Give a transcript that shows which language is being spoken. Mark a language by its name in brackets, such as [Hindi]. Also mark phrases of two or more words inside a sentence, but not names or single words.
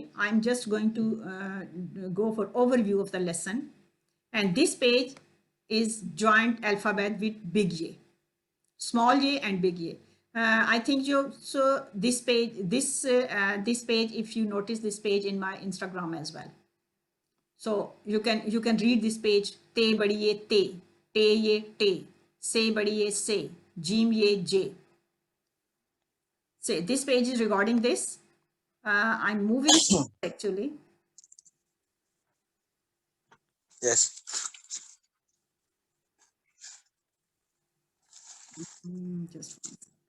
[English] I'm just going to go for overview of the lesson, and this page is joint alphabet with big J, small J and big J. I think this page, this page, if you notice this page in my Instagram as well, so you can read this page. [Urdu] ٹے بڑی یے ٹے، ٹے یے ٹے، سے بڑی یے سے، جیم یے ج. [English] So this page is regarding this. I'm moving actually. Yes. Just one second.